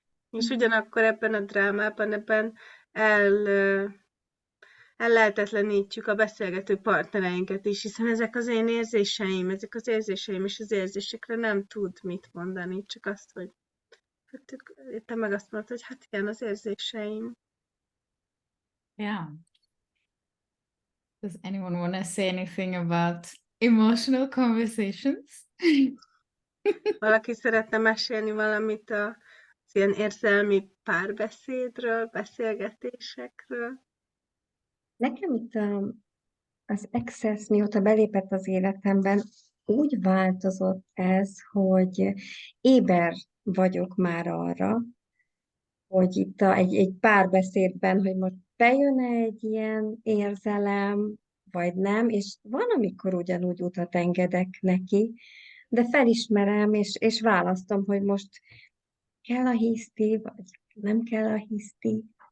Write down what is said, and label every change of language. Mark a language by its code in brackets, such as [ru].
[hu] És ugyanakkor ebben a drámában, ebben ellehetetlenítjük a beszélgető partnereinket is, hiszen ezek az én érzéseim, és az érzésekre nem tud mit mondani, csak azt, hogy te meg azt mondod, hogy hát igen, az érzéseim. [en] Yeah. Does anyone want to say anything about emotional conversations? [hu] Valaki szeretne mesélni valamit az ilyen érzelmi párbeszédről, beszélgetésekről? Nekem itt az Access, mióta belépett az életemben, úgy változott ez, hogy éber vagyok már arra, hogy itt egy párbeszédben, hogy most bejön-e egy ilyen érzelem, vagy nem, és van, amikor ugyanúgy utat engedek neki, de felismerem, és választom, hogy most kell a hiszti, vagy nem kell a hiszti.